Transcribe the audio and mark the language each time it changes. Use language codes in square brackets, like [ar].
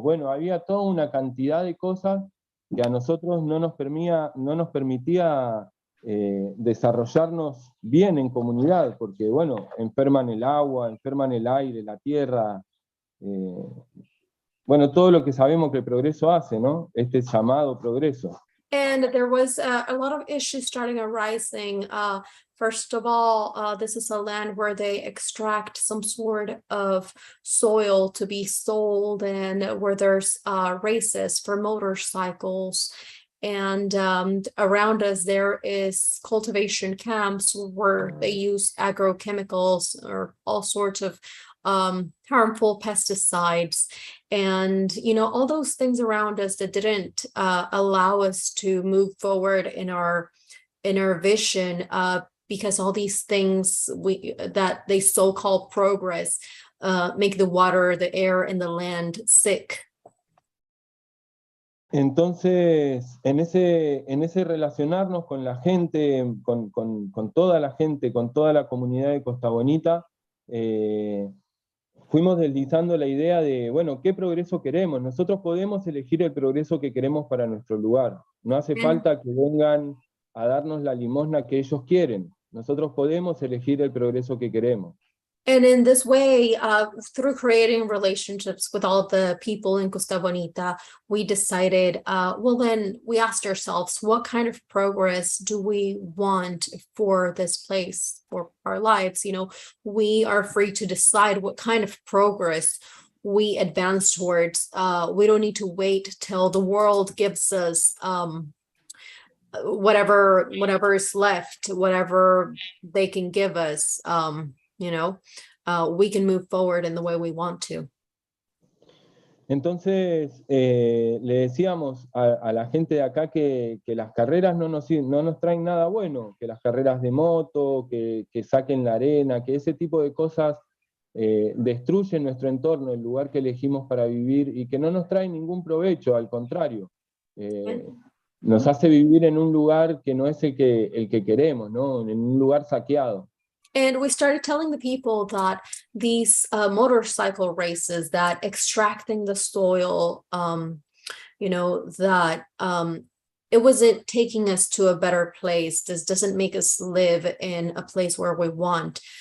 [es] Bueno, había toda una cantidad de cosas que a nosotros no nos permitía desarrollarnos bien en comunidad, porque bueno, enferman el agua, enferman el aire, la tierra, bueno, todo lo que sabemos que el progreso hace, ¿no? Este llamado progreso. [en] And there was a lot of issues starting arising. First of all, this is a land where they extract some sort of soil to be sold, and where there's races for motorcycles. And around us, there is cultivation camps where they use agrochemicals or all sorts of harmful pesticides. And, you know, all those things around us that didn't allow us to move forward in our vision, because all these things that they so-called progress make the water, the air, and the land sick. [es] Entonces, en ese relacionarnos con la gente, con toda la gente, con toda la comunidad de Costa Bonita, fuimos deslizando la idea de, bueno, ¿qué progreso queremos? Nosotros podemos elegir el progreso que queremos para nuestro lugar. No hace falta que vengan a darnos la limosna que ellos quieren. Nosotros podemos elegir el progreso que queremos. [en] And in this way, through creating relationships with all the people in Costa Bonita, we decided, well, then we asked ourselves, what kind of progress do we want for this place, for our lives? You know, we are free to decide what kind of progress we advance towards. We don't need to wait till the world gives us whatever is left, whatever they can give us. You know, we can move forward in the way we want to. [es] Entonces, le decíamos a la gente de acá que las carreras no nos traen nada bueno, que las carreras de moto, que saquen la arena, que ese tipo de cosas destruyen nuestro entorno, el lugar que elegimos para vivir, y que no nos traen ningún provecho, al contrario. Nos hace vivir en un lugar que no es el que queremos, ¿no? En un lugar saqueado. [en] And we started telling the people that these motorcycle races, that extracting the soil, you know, that it wasn't taking us to a better place. This doesn't make us live in a place where we want.